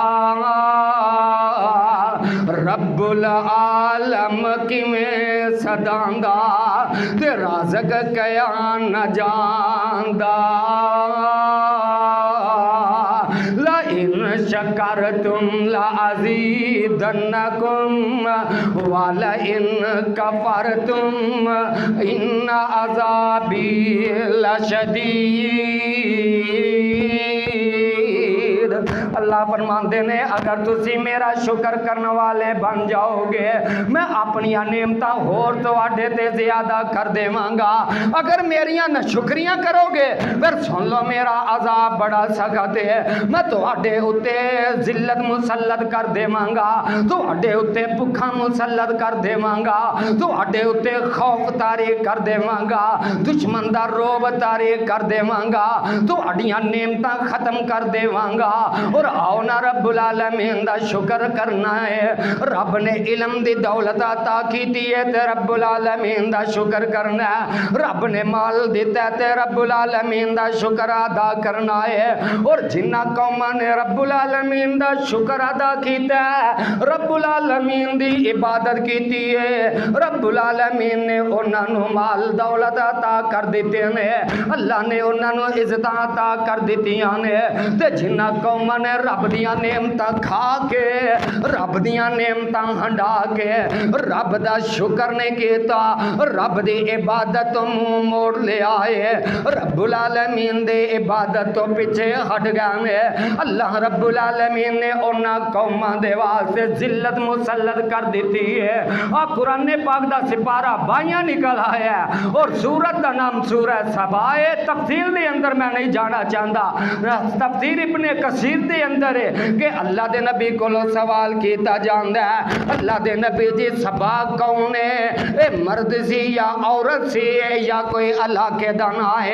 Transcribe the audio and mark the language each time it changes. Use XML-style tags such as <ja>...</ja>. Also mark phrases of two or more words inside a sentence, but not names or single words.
<pa>رب العالم کیویں سداندا تے رازق کیا نہ جاندا</pa> <ar>لئن شکرتم لأزیدنکم ولئن کفرتم ان عذابی</ar> <pa>لشدید اللہ فرماندے نے اگر تسی میرا شکر کرنے والے بن جاؤ گے میں اپنی نعمتاں ہور تواڈے تے زیادہ کر دیواں گا اگر میریاں ناشکریاں کرو گے پھر سن لو میرا عذاب بڑا سخت ہے میں تواڈے اُتے ذلت مسلط کر دیواں گا تواڈے اُتے بھکھا مسلط کر دیواں گا تواڈے اُتے خوف طاری کر دیواں گا دشمن دا روب طاری کر دیواں گا تواڈیاں نعمتاں ختم کر دیواں گا اور آؤ نا رب العالمین دا شکر کرنا ہے. رب نے علم دی دولت عطا کیتی ہے تے رب العالمین دا شکر کرنا ہے. رب نے مال دتا ہے تے رب العالمین دا شکر ادا کرنا ہے. اور جنہاں قوماں نے رب العالمین دا شکر ادا کیتا ہے, رب العالمین دی عبادت کیتی ہے, رب العالمین نے انہاں نوں مال دولت عطا کر دتے نے، اللہ نے انہاں نوں عزتاں عطا کر دتیاں نے. تے جنہاں قوماں نے رب دیاں نعمتاں کھا کے، رب دیاں نعمتاں ہنڈا کے رب دا شکر نہیں کیتا، رب دی عبادت تو منہ موڑ لیا ہے, رب العالمین دے عبادت تو پیچھے ہٹ گئے نے, اللہ رب العالمین نے انہاں قوماں دے واسطے ذلت مسلط کر دی ہے. اور قرآن پاک دا سپارہ 22 نکل آیا اور سورت دا نام سورہ سبا ہے. تفصیل دے اندر میں نہیں جانا چاہتا، تفسیر ابن کثیر دے اندر ہے کہ اللہ دے نبی کولوں سوال کیا جاتا ہے، اللہ دے نبی جی سبا کون ہے، اے مرد سی یا عورت سی یا کوئی علاقے دا نا ہے.</pa>